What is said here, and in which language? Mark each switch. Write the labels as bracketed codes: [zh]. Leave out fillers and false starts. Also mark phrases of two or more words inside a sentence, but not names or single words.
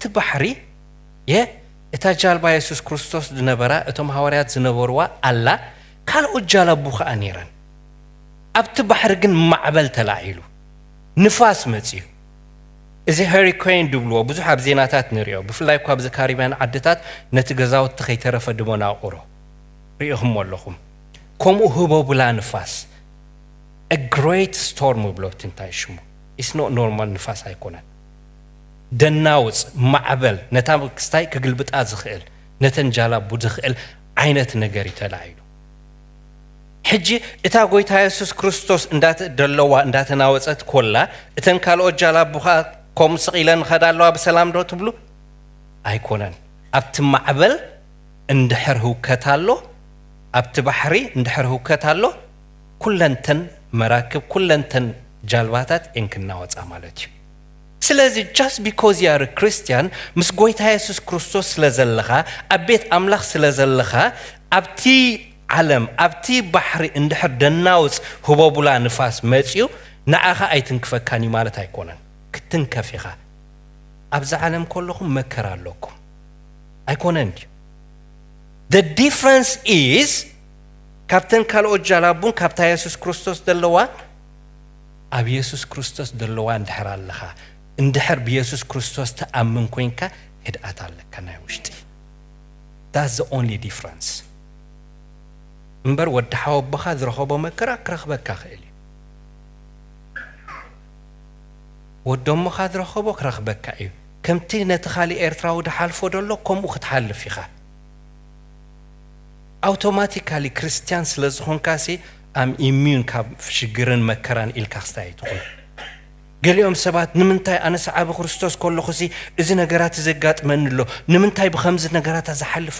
[ti] ባሕሪ እታ ጃልባ ኢየሱስ ክርስቶስ ዝነበራ እቶም ሐዋርያት ዝነበርዋ ኣላ ካልኦት ጀላቡ ከዓ ነይረን ኣብቲ ባሕሪ ግን ማዕበል ተላዒሉ ንፋስ መፂዩ እዚ ሄሪኬን ድብልዎ ብዙሕ ኣብ ዜናታት ንሪኦ ብፍላይ እኳ ኣብዚ ካሪብያን ዓድታት ነቲ ገዛውቲ ከይተረፈ ድሞ ናቑሮ ሪኢኹም ኣለኹም ከምኡ ህቦብላ ንፋስ [en] a great storm [ti] ብሎት እንታይ ሽሙ [en] it's not normal [ti] ንፋስ ኣይኮነን ደናውፅ ማዕበል ነታ ክስታይ ክግልብጣ ዝኽእል ነተን ጃላቡ ዝኽእል ዓይነት ነገር ይተላዒሉ ሕጂ እታ ጎይታ ኢየሱስ ክርስቶስ እንዳተደለዋ እንዳተናወፀት ኮላ እተን ካልኦት ጃላቡኻ ከም ስቂለን ኸዳለዋ ብሰላም ዶ ትብሉ ኣይኮነን ኣብቲ ማዕበል እንድሕር ህውከታሎ ኣብቲ ባሕሪ እንድሕር ህውከታሎ ኩለንተን መራክብ ኩለንተን ጃልባታት እንክናወጻ ማለት እዩ ስለዚህ [en] just because you are a Christian [ti] ምስ ጎይታ ኢየሱስ ክርስቶስ ስለዘለኻ ኣብ ቤት ኣምላኽ ስለዘለኻ ኣብቲ ዓለም ኣብቲ ባሕሪ እንድሕር ደናውጽ ህቦቡላ ንፋስ መጽዩ ንዓኻ ኣይትንክፈካኒ ማለት ኣይኮነን ክትንከፍ ኢኻ ኣብዚ ዓለም ከለኹም መከራ ኣለኩም ኣይኮነን [en] The difference is [ti] ካብተን ካልኦት ጃላቡን ካብታ ኢየሱስ ክርስቶስ ደለዋ ኣብ ኢየሱስ ክርስቶስ ደለዋ እንድሕር ኣለኻ እንድሕር ብኢየሱስ ክርስቶስ ተኣምን ኮይንካ ህድኣት ኣለካ ናይ ውሽጢ [en] That's the only difference [ti] እምበር ወዲ ሓወብኻ ዝረኸቦ መከራ ክረኽበካ ክእል እዩ ወዶምኻ ዝረኸቦ ክረኽበካ እዩ ከምቲ ነቲ ካሊእ ኤርትራዊ ድሓልፎ ደሎ ከምኡ ክትሓልፍ ኢኻ ኣውቶማቲካሊ ክርስቲያን ስለ ዝኾንካሲ [en] I'm immune [ti] ካብ ሽግርን መከራን ኢልካ ክስታይ ትኾን ገሊኦም ሰባት ንምንታይ ኣነ ሰዓብ ክርስቶስ ከለኹሲ እዚ ነገራት ዘጋጥመኒ ኣሎ ንምንታይ ብኸምዚ ነገራት ዝሓልፍ